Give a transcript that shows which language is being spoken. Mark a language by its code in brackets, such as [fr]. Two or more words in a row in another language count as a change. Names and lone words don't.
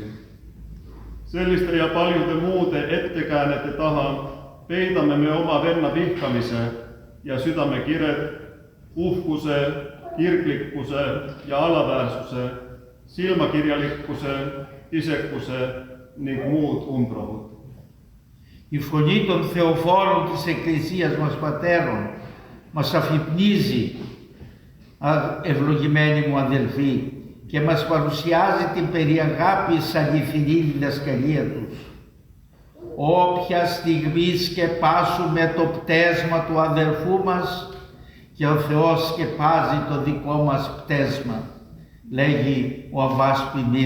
[et] Selliste ja paljude muude ettekäänete taha peidame me oma venna vihkamise ja südamekired, uhkuse, kirglikkuse ja alaväärsuse, silmakirjalikkuse, isekuse ning muud umbrohud. [el] Η φωνή των θεοφόρων της Εκκλησίας μας πατέρων μας αφυπνίζει, ευλογημένοι μου αδελφοί, και μας παρουσιάζει την περί αγάπης αληθινή διδασκαλία τους. Όποια στιγμή σκεπάσουμε το πτέσμα του αδελφού μας και ο Θεός σκεπάζει το δικό μας πτέσμα, λέγει ο Αββάς Ποιμήν.